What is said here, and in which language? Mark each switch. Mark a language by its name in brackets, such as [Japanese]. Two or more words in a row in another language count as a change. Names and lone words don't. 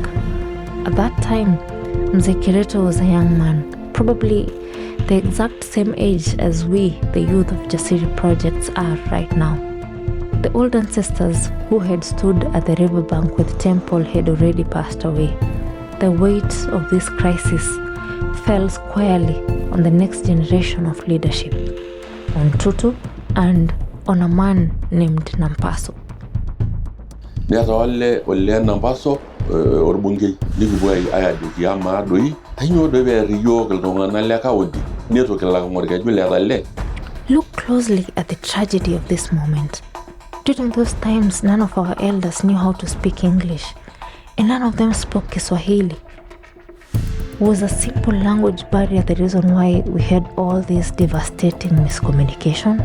[English] At that time, Mzee Kereto was a young man, probably the exact same age as we, the youth of Jasiri projects, are right now. The old ancestors who had stood at the riverbank with temple had already passed away. The weight of this crisis fell squarely on the next generation of leadership, on Tutu and on a man named Nampaso. [Masai] Neta ole Nampaso orbungei nikipuo ajoki ama doi kanyoo doi peer iyiok iltung'anak le kaunti netu kilak orkeju le. [English] Look closely at the tragedy of this moment. During those times, none of our elders knew how to speak English, and none of them spoke Kiswahili. Was a simple language barrier the reason why we had all this devastating miscommunication?